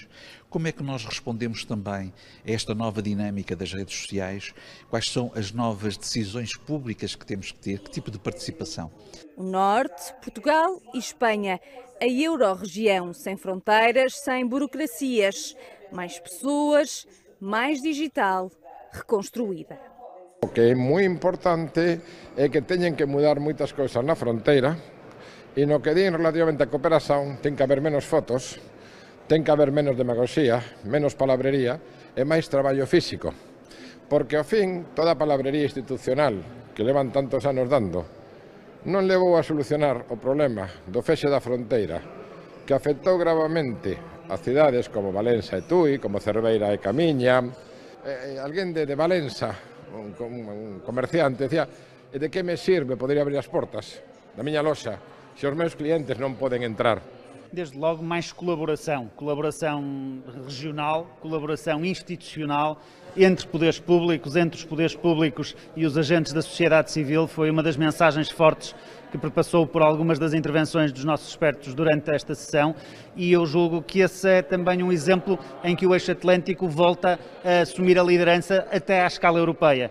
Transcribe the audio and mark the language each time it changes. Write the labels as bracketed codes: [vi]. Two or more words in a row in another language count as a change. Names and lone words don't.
[pt] Como é que nós respondemos também a esta nova dinâmica das redes sociais? Quais são as novas decisões públicas que temos que ter? Que tipo de participação? O Norte, Portugal e Espanha. A Euro-região sem fronteiras, sem burocracias. Mais pessoas, mais digital, reconstruída. [gl] O que é moi importante é que teñen que mudar moitas cousas na fronteira e no que din relativamente a cooperación ten que haber menos fotos, ten que haber menos demagoxía, menos palabrería e máis traballo físico. Porque ao fin toda a palabrería institucional que levan tantos anos dando non levou a solucionar o problema do feche da fronteira que afectou gravamente a cidades como Valença e Tui, como Cerveira e Camiña. Alguén de Valença, un comerciante, decía: e de que me sirve poder abrir as portas da miña loxa se os meus clientes non poden entrar? [pt] Desde logo mais colaboração regional, colaboração institucional entre poderes públicos, entre os poderes públicos e os agentes da sociedade civil, foi uma das mensagens fortes que perpassou por algumas das intervenções dos nossos expertos durante esta sessão, e eu julgo que esse é também um exemplo em que o eixo atlântico volta a assumir a liderança até à escala europeia.